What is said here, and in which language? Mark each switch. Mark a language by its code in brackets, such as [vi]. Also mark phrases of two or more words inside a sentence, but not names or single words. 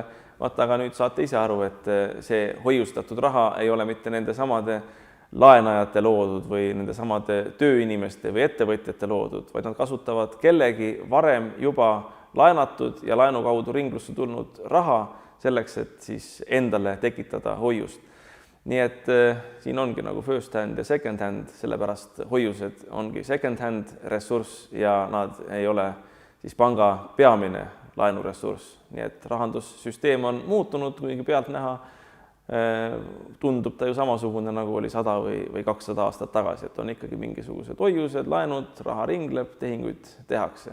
[et] Vaata, aga nüüd saate ise aru, et see hoiustatud raha ei ole mitte nende samade laenajate loodud või nende samade tööinimeste või ettevõtjate loodud, vaid nad kasutavad kellegi varem juba laenatud ja laenu kaudu ringlusse tulnud raha selleks, et siis endale tekitada hoiust. Nii et siin ongi nagu [en] first hand [et] ja [en] second hand, [et] sellepärast hoiused ongi [en] second hand [et] ressurss ja nad ei ole siis panga peamine laenuressurss. Nii et rahandussüsteem on muutunud, kuigi pealt näha tundub ta ju samasugune, nagu oli 100 või 200 aastat tagasi, et on ikkagi mingisugused hoiused, laenud, raha ringleb, tehinguid tehakse.